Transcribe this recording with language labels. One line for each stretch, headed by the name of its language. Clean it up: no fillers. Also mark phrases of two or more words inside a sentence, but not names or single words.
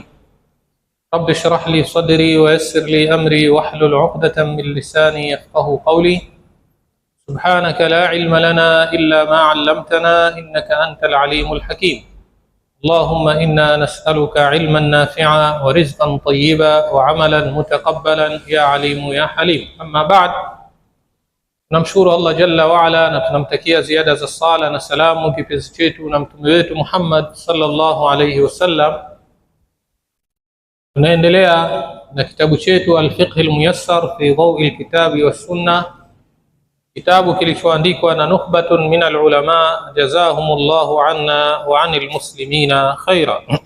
Arabic: رب اشرح لي صدري ويسر لي أمري واحلل عقدة من لساني يفقه قولي. سبحانك لا علم لنا إلا ما علمتنا إنك أنت العليم الحكيم. اللهم إنا نسألك علما نافعا ورزقا طيبا وعملا متقبلا يا عليم يا حليم. أما بعد،
Swahili: tunamshukuru Allah
Arabic: جل وعلا
Swahili: na tunamtakia ziada za sala na salamu kipenzi chetu na mtume wetu Muhammad
Arabic: صلى الله عليه وسلم.
Swahili: Tunaendelea na kitabu chetu Al-Fiqh Al-Muyassar fi Dawi Al-Kitabi wa Sunnah, kitabu kilichoandikwa na
Arabic: نخبة من العلماء جزاهم الله عنا وعن المسلمين خيرا.